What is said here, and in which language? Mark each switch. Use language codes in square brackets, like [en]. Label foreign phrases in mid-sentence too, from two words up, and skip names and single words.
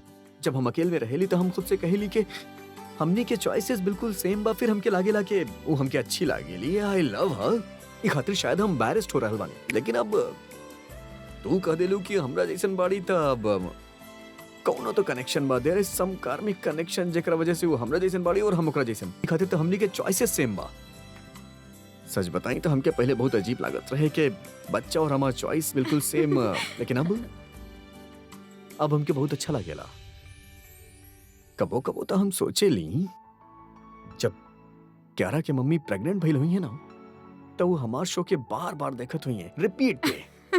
[bho] जब हम अकेले में रहेली तो हम खुद से कहेली कि हमनी के चॉइसेस बिल्कुल सेम बा। फिर हमके लागेला कि वो हमके अच्छी लागेली, [en] I love her. [bho] ई खातिर शायद हम एम्बैरेस्ड हो रहल बानी, लेकिन अब तू कह देलू कि हमरा जैसन बाड़ी, तब कौनो तो कनेक्शन बा। [en] There is some karmic connection, [bho] जेकरा वजह से वो हमरा जैसन बाड़ी और हम ओकरा जैसन। ई खातिर तो हमनी के चॉइसेस सेम बा। सच बताई तो हमके पहले बहुत अजीब लागत रहे कि बच्चा और हमार चॉइस बिल्कुल सेम, लेकिन अब हमके बहुत अच्छा लागेला। कबो कबो तो हम सोचे ली, जब क्यारा के मम्मी प्रेग्नेंट भइल हुई है ना, तो वो हमार शो के बार बार देखत हुई है रिपीट पे।